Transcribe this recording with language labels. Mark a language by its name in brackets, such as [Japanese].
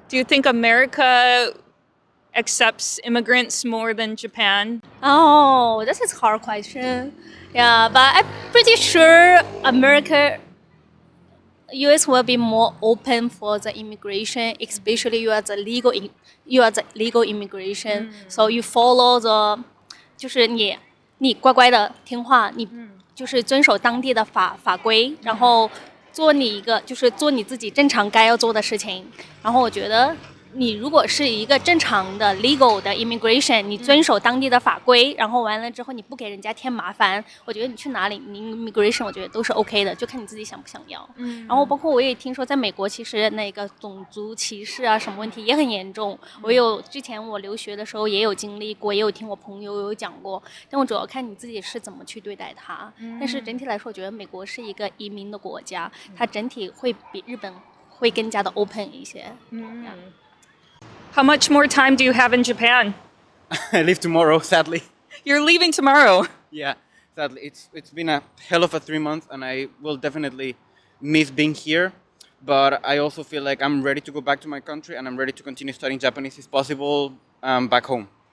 [English] Do you think America accepts immigrants more than Japan? Oh, this is a hard question. Yeah, but I'm pretty sure US will be more open for the immigration, especially you are the legal immigration. So you follow the， [Chinese] 就是你乖乖的听话，你就是遵守当地的法规，然后做你自己正常该要做的事情。然后我觉得你如果是一个正常的 legal 的 immigration， 你遵守当地的法规，然后完了之后你不给人家添麻烦，我觉得你去哪里，你 immigration 我觉得都是 OK 的，就看你自己想不想要。然后包括我也听说，在美国其实那个种族歧视啊什么问题也很严重。之前我留学的时候也有经历过，也有听我朋友有讲过，但我主要看你自己是怎么去对待它。但是整体来说，我觉得美国是一个移民的国家，它整体会比日本会更加的 open 一些。 [English] How much more time do you have in Japan? I leave tomorrow, sadly. You're leaving tomorrow. Yeah, sadly. It's been a hell of a 3 months, and I will definitely miss being here. But I also feel like I'm ready to go back to my country, and I'm ready to continue studying Japanese if possible back home.